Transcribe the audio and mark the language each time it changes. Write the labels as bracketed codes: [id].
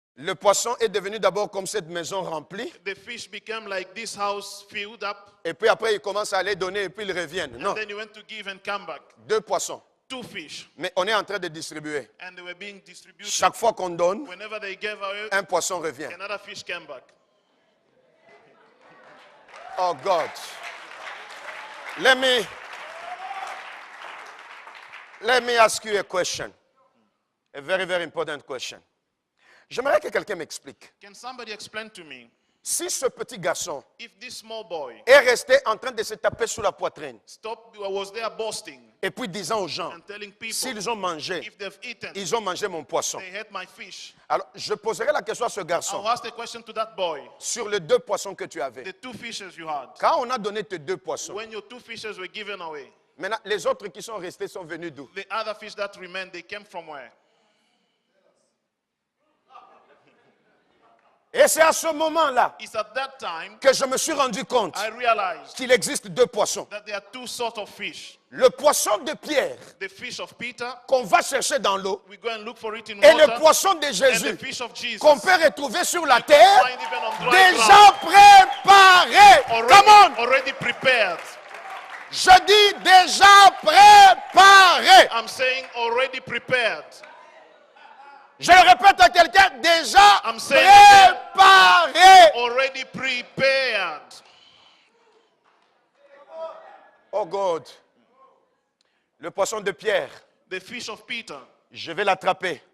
[fr] le poisson est devenu d'abord comme cette maison remplie. [en] the fish became like this house filled up, [fr] Et puis après, il commence à aller donner et puis ils reviennent. Non, [en] and then he went to give and come back. [fr] 2 poissons. [en] Two fish, [fr] Mais on est en train de distribuer. [en] and they were being distributed. [fr] Chaque fois qu'on donne, [en] Whenever they gave away, [fr] un poisson revient. [en] another fish came back. Oh God. Let me ask you a question. A very, very important question. [fr] J'aimerais que quelqu'un m'explique. [en] Can somebody explain to me, [fr] Si ce petit garçon [en] if this small boy [fr] est resté en train de se taper sur la poitrine [en] was there boasting [fr] et puis disant aux gens, [en] and telling people, [fr] s'ils ont mangé, [en] if they've eaten, [fr] ils ont mangé mon poisson. [en] they ate my fish. [fr] Alors, je poserai la question à ce garçon [en] I'll ask the question to that boy, [fr] sur les 2 poissons que tu avais. [en] the two fishes you had. [fr] Quand on a donné tes 2 poissons, [en] When your two fishes were given away, [fr] maintenant, les autres qui sont restés sont venus d'où? [en] the other fish that remained, they came from where? [fr] Et c'est à ce moment-là [en] It's at that time [fr] que je me suis rendu compte [en] I realized [fr] qu'il existe 2 poissons. [en] that there are two sorts of fish. [fr] Le poisson de Pierre [en] The fish of Peter, [fr] qu'on va chercher dans l'eau [en] we go and look for it in [fr] et le [en] water, [fr] poisson de [en] and the [fr] Jésus [en] fish of Jesus, [fr] qu'on peut retrouver sur la terre [en] find even on dry [fr] déjà préparé. [en] Come on! already prepared. [fr] Je dis déjà préparé. [en] I'm saying already prepared. [fr] Je le répète à quelqu'un, déjà [en] I'm saying again, [fr] préparé. [en] already prepared. Oh God. [fr] Le poisson de Pierre, [en] The fish of Peter, [fr] je vais l'attraper.